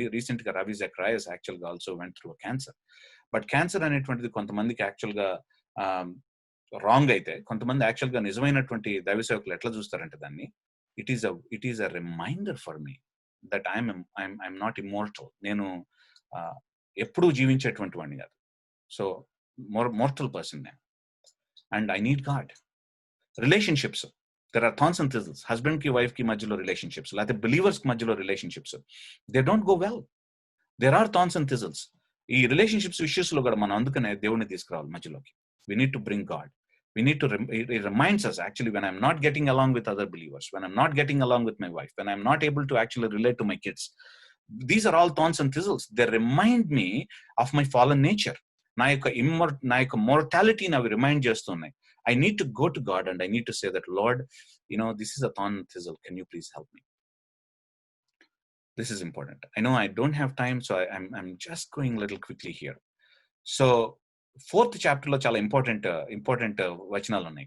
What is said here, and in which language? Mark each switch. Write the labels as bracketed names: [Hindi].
[Telugu] Recent గా రవి జక్రాయస్ యాక్చువల్గా [English] Also went through cancer. [Telugu] But cancer అనేటువంటిది కొంతమందికి యాక్చువల్గా రాంగ్ అయితే, కొంతమంది యాక్చువల్గా నిజమైనటువంటి దైవ సేవకులు ఎట్లా చూస్తారంటే దాన్ని, [English] It is a reminder for me that I'm not immortal. [Telugu] నేను ఎప్పుడూ జీవించేటువంటి వాడిని కాదు. [English] So mortal person నేను, and I need God. Relationships, there are thorns and thistles. Husband ki wife ki మధ్యలో relationships, లేకపోతే believers కి మధ్యలో relationships, they don't go well. There are thorns and thistles. [Telugu] ఈ రిలేషన్షిప్స్ ఇష్యూస్ లో కూడా మనం అందుకనే దేవుడిని తీసుకురావాలి మధ్యలోకి. [English] We need to bring God. We need to it reminds us actually, when I'm not getting along with other believers, when I'm not getting along with my wife, when I'm not able to actually relate to my kids, these are all thorns and thistles. They remind me of my fallen nature. [Telugu] నా యొక్క mortality అవి remind చేస్తున్నాయి. [English] I need to go to God and I need to say that, Lord, this is a thorn and thistle, can you please help me? This is important. I know I don't have time, so I'm just going a little quickly here. [Telugu] So 4th chapter లో చాలా important వచనాలు ఉన్నాయి.